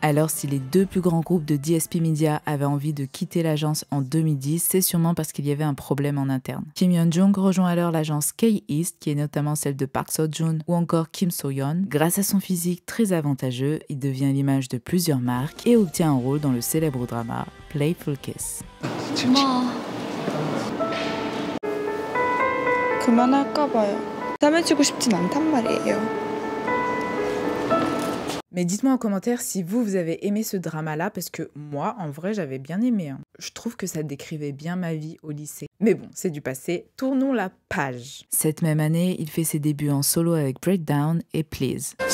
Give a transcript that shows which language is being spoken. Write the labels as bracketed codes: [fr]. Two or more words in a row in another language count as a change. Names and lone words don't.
[fr] Alors si les 2 plus grands groupes de DSP Media avaient envie de quitter l'agence en 2010, c'est sûrement parce qu'il y avait un problème en interne. Kim Yeon-jun rejoint alors l'agence K-East, qui est notamment celle de Park Seo-joon ou encore Kim So-yeon. Grâce à son physique très avantageux, il devient l'image de plusieurs marques et obtient un rôle dans le célèbre drama Playful Kiss. [ko] 그만할까 봐요. 담아주고 싶진 않단 말이에요. [fr] Mais dites-moi en commentaire si vous avez aimé ce drama-là, parce que moi, en vrai, j'avais bien aimé. Je trouve que ça décrivait bien ma vie au lycée. Mais bon, c'est du passé, tournons la page. Cette même année, il fait ses débuts en solo avec Breakdown et Please.